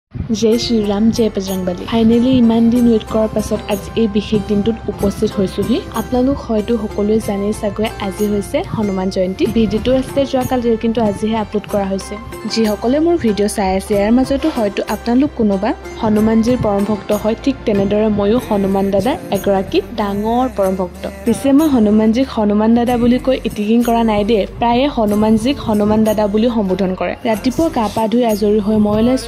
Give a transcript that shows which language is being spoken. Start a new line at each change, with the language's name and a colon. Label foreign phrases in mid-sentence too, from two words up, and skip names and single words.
Hindi: जय श्री राम जय बजरंगबली
Assamese: ফাইনেলি ইমান দিন ৱেইট কৰাৰ পাছত আজি এই বিশেষ দিনটোত উপস্থিত হৈছোহি আপোনালোক হয়তো সকলোৱে জানে চাগৈ আজি হৈছে হনুমান জয়ন্তী ভিডিওটো আছে যোৱাকালি কিন্তু আজিহে আপলোড কৰা হৈছে যিসকলে মোৰ ভিডিও চাই আছে ইয়াৰ মাজতো হয়তো আপোনালোক কোনোবা হনুমানজীৰ পৰম ভক্ত হয় ঠিক তেনেদৰে ময়ো হনুমান দাদাৰ এগৰাকী ডাঙৰ পৰম ভক্ত পিছে মই হনুমানজীক হনুমান দাদা বুলি কৈ ইটিকিং কৰা নাই দে প্ৰায়ে হনুমানজীক হনুমান দাদা বুলি সম্বোধন কৰে ৰাতিপুৱা গা পা ধুই আজৰি হৈ মই লৈছো